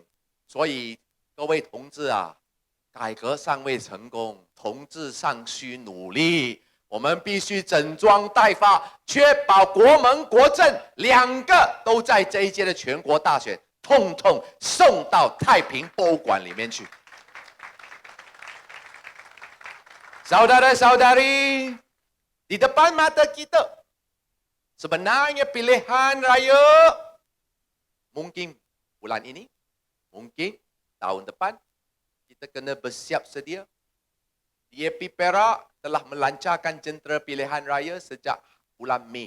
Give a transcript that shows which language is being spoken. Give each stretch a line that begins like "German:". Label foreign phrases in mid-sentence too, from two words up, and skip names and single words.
Chinese: 所以各位同志啊，改革尚未成功，同志尚需努力。我们必须整装待发，确保国盟国政2个都在这一届的全国大选统统送到太平博物馆里面去。
Malay: Saudara-saudari, di depan mata kita sebenarnya pilihan raya mungkin bulan ini, mungkin tahun depan. Kita kena bersiap sedia. DAP Perak telah melancarkan jentera pilihan raya sejak bulan Mei.